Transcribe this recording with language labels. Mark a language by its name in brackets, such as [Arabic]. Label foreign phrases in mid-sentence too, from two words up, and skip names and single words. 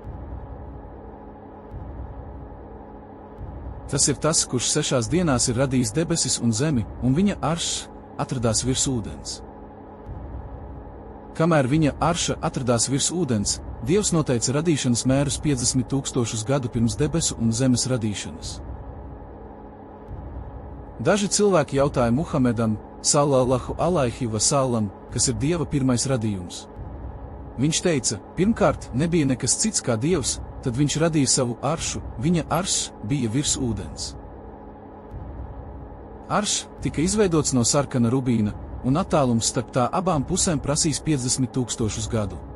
[Latvian] Tas ir tas, kurš 6 dienās ir radījis debesis un zemi, un viņa aršs atradās virs ūdens. Kamēr viņa arša atradās virs ūdens, Dievs noteica radīšanas mērus 50 000 gadu pirms debesu un zemes radīšanas. Daži cilvēki jautāja Muhamedam, [Arabic] صلى الله عليه وسلم, [Latvian] kas ir Dieva pirmais radījums. Viņš teica, pirmkārt, nebija nekas cits kā Dievs, tad viņš radīja savu aršu, viņa aršs bija virs ūdens. Aršs tika izveidots no sarkana rubīna, un attālums starp tā abām pusēm prasīs 50 000 gadu.